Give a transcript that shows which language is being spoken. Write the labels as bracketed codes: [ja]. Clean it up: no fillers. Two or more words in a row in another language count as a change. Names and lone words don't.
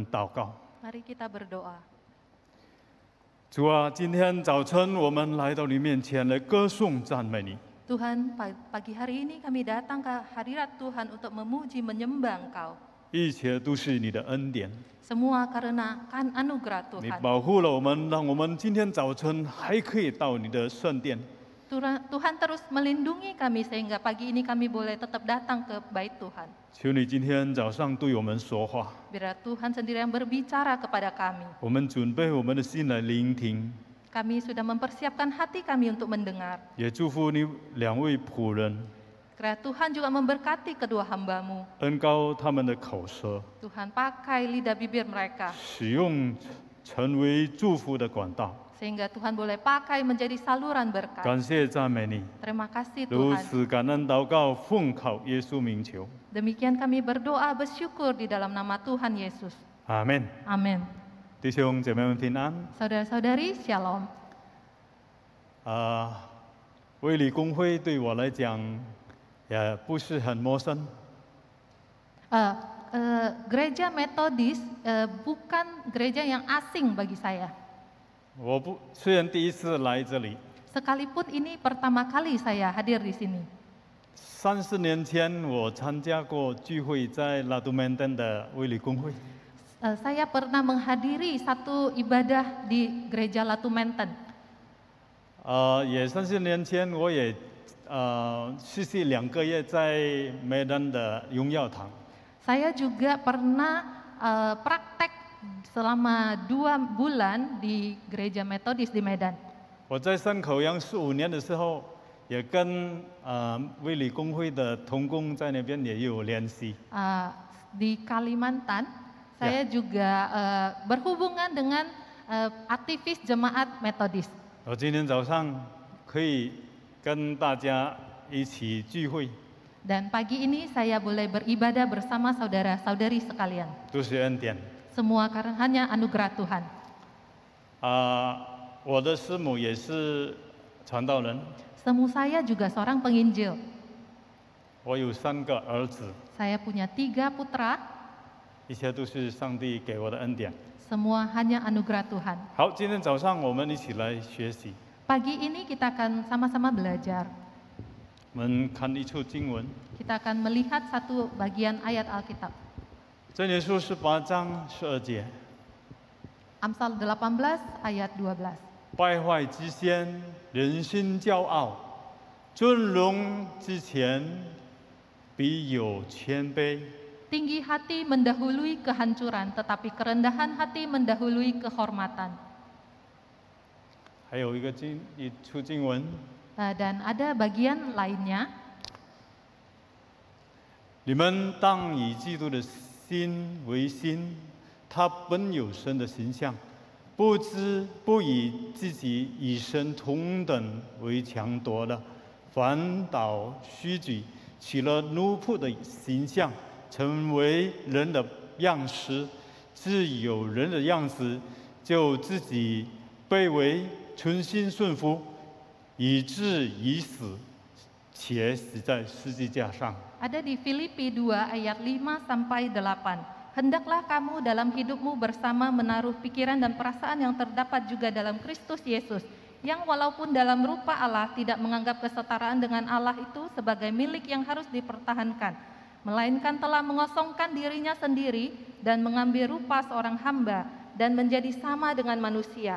[zh] 告。 [id] Mari kita berdoa. [zh] 主啊，今天早晨我们来到你面前来歌颂赞美你。 [id] Tuhan, pagi hari ini kami datang ke hadirat Tuhan untuk memuji menyembah Engkau. [zh] 一切都是你的恩典， [id] Semua karena anugerah [zh] 你 [id] Tuhan. [zh] 保护了我们，让我们今天早晨还可以到你的圣殿。 [id] Tuhan terus melindungi kami sehingga pagi ini kami boleh tetap datang ke bait Tuhan. [zh] 求你今天早上对我们说话， [id] Biar Tuhan sendiri yang berbicara kepada kami. [zh] 我们准备我们的心来聆听， [id] Kami sudah mempersiapkan hati kami untuk mendengar. [zh] 也祝福你两位仆人， [id] Kiranya Tuhan juga memberkati kedua hamba-Mu. [zh] 恩高他们的口舌， [id] Tuhan pakai lidah bibir mereka [zh] 使用成为祝福的管道。 [id] sehingga Tuhan boleh pakai menjadi saluran berkat. [zh] 感谢赞美你， [id] Terima kasih [zh] 如 [id] Tuhan. [zh] 此感恩祷告，奉靠耶稣名求， [id] Demikian kami berdoa bersyukur di dalam nama Tuhan Yesus. [zh] 阿门。 [id] Amin. [zh] 弟兄姐妹们平安。 [id] Saudara-saudari, Shalom. [zh] 卫理公会对我来讲也不是很陌生。 [id] Gereja Metodis bukan gereja yang asing bagi saya. [zh] 虽然第一次来这里， [id] Sekalipun ini pertama kali saya hadir di sini. [zh] 30 年前我参加过聚会，在拉杜曼登的卫理公会。 [id] Saya pernah menghadiri satu ibadah di gereja Latu Menten. [zh] 也30年前我也实习2个月在梅丹的荣耀堂。 [id] Saya juga pernah praktek selama 2 bulan di gereja Metodis di Medan. [zh] 我在山口洋15年的时候，也跟卫理公会的同工在那边也有联系。 [id] Di Kalimantan, saya juga berhubungan dengan aktivis jemaat Metodis. [zh] 我今天早上可以跟大家一起聚会， [id] Dan pagi ini saya boleh beribadah bersama saudara-saudari sekalian. [zh] 都是恩典。 [id] Semua karena hanya anugerah Tuhan. [zh] 我的师母也是传道人， [id] Semu saya juga seorang penginjil. [zh] 我有3个儿子， [id] Saya punya 3 putra, [zh] 一切都是上帝给我的恩典。 [id] semua hanya anugerah Tuhan. [zh] 好，今天早上我们一起来学习， [id] Pagi ini kita akan sama-sama belajar. [zh] 我们看一处经文， [id] Kita akan melihat satu bagian ayat Alkitab. [zh] 箴言书18章12节， [id] Amsal 18 ayat 12. [zh] 败坏之先，人心骄傲；尊荣之前，必有谦卑。 [id] Tinggi hati mendahului kehancuran, tetapi kerendahan hati mendahului kehormatan. [zh] 还有一处经文， [id] Dan ada bagian lainnya. [zh] 你们当以基督的心为心，他本有神的形象，不以自己与神同等为强夺了，反倒虚举，取了奴仆的形象，成为人的样式，自有人的样子，就自己卑微，存心顺服，以至于死，且死在十字架上。 [id] Ada di Filipi 2 ayat 5 sampai 8. Hendaklah kamu dalam hidupmu bersama menaruh pikiran dan perasaan yang terdapat juga dalam Kristus Yesus, yang walaupun dalam rupa Allah tidak menganggap kesetaraan dengan Allah itu sebagai milik yang harus dipertahankan, melainkan telah mengosongkan dirinya sendiri dan mengambil rupa seorang hamba dan menjadi sama dengan manusia.